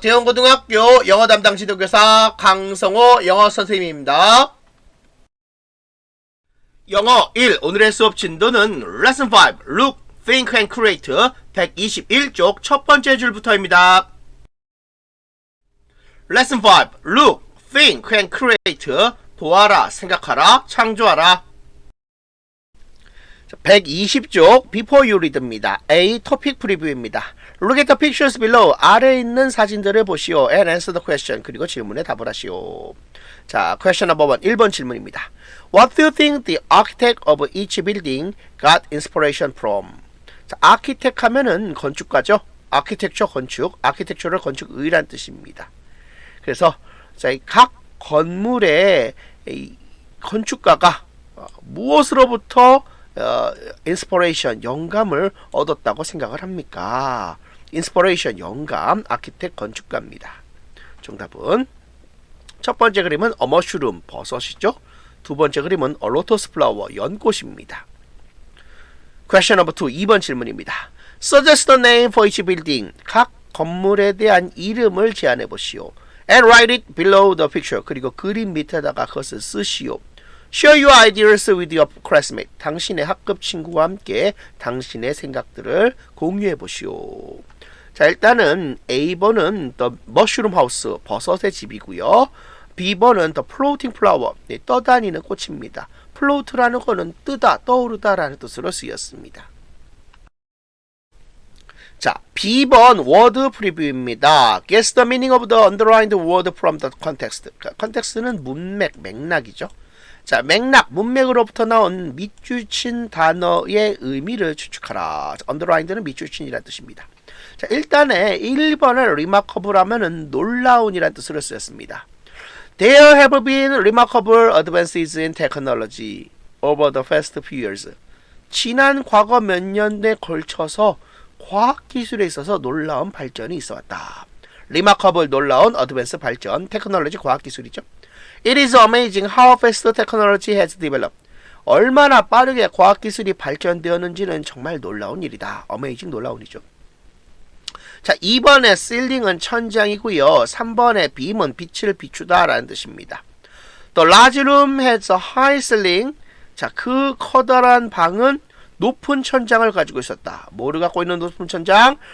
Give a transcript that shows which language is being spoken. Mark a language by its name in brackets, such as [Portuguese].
[Korean] 대원고등학교 영어 담당 지도교사 강성호 영어 선생님입니다. 영어 1 오늘의 수업 진도는 Lesson 5 Look, Think and Create 121쪽 첫 번째 줄부터입니다. [English] Lesson 5 Look, Think and Create [Korean] 보아라, 생각하라, 창조하라. 120쪽 Before You Read입니다. A. 토픽 프리뷰입니다. [English] Look at the pictures below. [Korean] 아래에 있는 사진들을 보시오. [English] And answer the question. [Korean] 그리고 질문에 답을 하시오. 자, [English] question number [Korean] 1. 1번 질문입니다. [English] What do you think the architect of each building got inspiration from? [Korean] 자, architect 하면은 건축가죠. architecture 건축, architectural 건축의란 뜻입니다. 그래서 자, 각 건물의 이 건축가가 무엇으로부터 인스퍼레이션, 영감을 얻었다고 생각을 합니까? 인스퍼레이션, 영감, 아키텍, 건축가입니다. 정답은 첫 번째 그림은 [English] a mushroom, [Korean] 버섯이죠. 두 번째 그림은 [English] a lotus flower, [Korean] 연꽃입니다. [English] Question number 2, [Korean] 2번 질문입니다. [English] Suggest the name for each building. [Korean] 각 건물에 대한 이름을 제안해 보시오. [English] And write it below the picture. [Korean] 그리고 그림 밑에다가 그것을 쓰시오. [English] Share your ideas with your classmate. [Korean] 당신의 학급 친구와 함께 당신의 생각들을 공유해 보시오. 자, 일단은 A번은 The Mushroom House, 버섯의 집이고요. B번은 The Floating Flower, 떠다니는 꽃입니다. Float라는 거는 뜨다, 떠오르다라는 뜻으로 쓰였습니다. 자, B번 워드 프리뷰입니다. [English] Guess the meaning of the underlined word from the context. [Korean] 컨텍스트는 문맥, 맥락이죠. 자, 맥락, 문맥으로부터 나온 밑줄친 단어의 의미를 추측하라. underlined는 밑줄친이라는 뜻입니다. 자, 일단에 1번을 remarkable 하면은 놀라운이라는 뜻으로 쓰였습니다. [English] There have been remarkable advances in technology over the past few years. [Korean] 지난 과거 몇 년에 걸쳐서 과학기술에 있어서 놀라운 발전이 있어왔다. remarkable, 놀라운, advance, 발전, technology, 과학기술이죠. [English] It is amazing how fast technology has developed. [Korean] 얼마나 빠르게 과학기술이 발전되었는지는 정말 놀라운 일이다. amazing, 놀라운이죠. 자, 2번의 ceiling은 천장이고요. 3번의 beam은 빛을 비추다 라는 뜻입니다. [English] The large room has a high ceiling. [Korean] 자, 그 커다란 방은 높은 천장을 가지고 있었다. 뭐를 갖고 있는 높은 천장?